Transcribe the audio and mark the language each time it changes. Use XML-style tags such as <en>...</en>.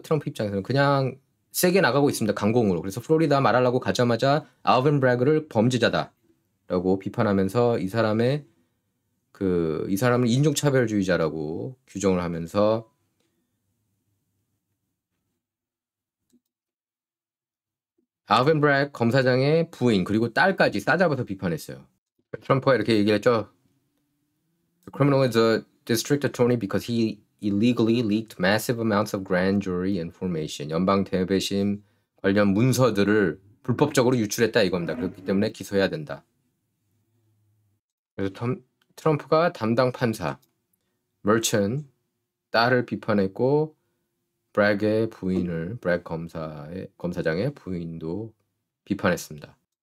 <ko>트럼프 입장에서는 그냥 세게 나가고 있습니다. 강공으로. 그래서 플로리다 말하려고 가자마자 알빈 브래그를 범죄자다라고 비판하면서 이 사람을 인종차별주의자라고 규정을 하면서 알빈 브래그 검사장의 부인 그리고 딸까지 싸잡아서 비판했어요. 트럼프가 이렇게 얘기를 했죠.</ko> <en>The criminal is a district attorney because he illegally leaked massive amounts of grand jury information.</en> <ko>연방 대배심 관련 문서들을 불법적으로 유출했다 이겁니다. 그렇기 때문에 기소해야 된다. 그래서 트럼프가 담당 판사 멀천 딸을 비판했고 브렉의 부인을 브렉 검사장의 부인도 비판했습니다.</ko>